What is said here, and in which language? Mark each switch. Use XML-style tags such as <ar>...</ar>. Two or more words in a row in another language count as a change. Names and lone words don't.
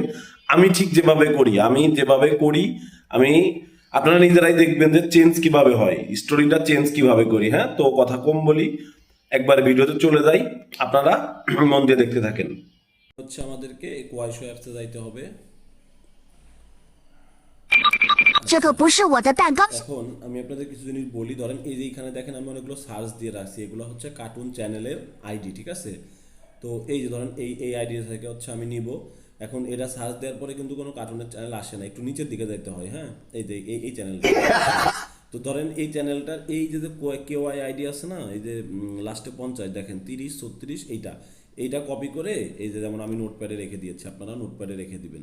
<bn>আমি ঠিক যেভাবে করি আমি আপনারা নিজেরাই দেখবেন যে চেঞ্জ কিভাবে হয়, স্টোরিটা চেঞ্জ কিভাবে করি। হ্যাঁ, তো কথা কম বলি, একবার ভিডিওতে চলে যাই, আপনারা মন দিয়ে দেখতে থাকেন। হচ্ছে আমাদেরকে কোয়াইশো অ্যাপসে যাইতে হবে।</bn> <zh>这个不是我的蛋糕。</zh> <bn>এখন আমি আপনাদের কিছু জিনিস বলি। ধরেন এই যে এখানে দেখেন আমি অনেকগুলো সার্চ দিয়ে রাখছি, এগুলো হচ্ছে</bn> <en>cartoon channel-er ID,</en> <bn>ঠিক আছে। তো এই যে ধরেন এই আইডি থেকে হচ্ছে আমি নিব। এখন এটা সার্চ দেওয়ার পরে কিন্তু কোনো কার্টুনের চ্যানেল আসে না, একটু নিচের দিকে যাইতে হয়। হ্যাঁ, এই যে এই চ্যানেলটা। তো ধরেন এই চ্যানেলটার এই যে</bn> <en>KY ID</en> <bn>আছে না, এই যে লাস্টে 50 দেখেন, 30 36, এইটা কপি করে এই যে যেমন আমি নোটপ্যাডে রেখে দিয়েছি, আপনারা নোটপ্যাডে রেখে দিবেন।</bn>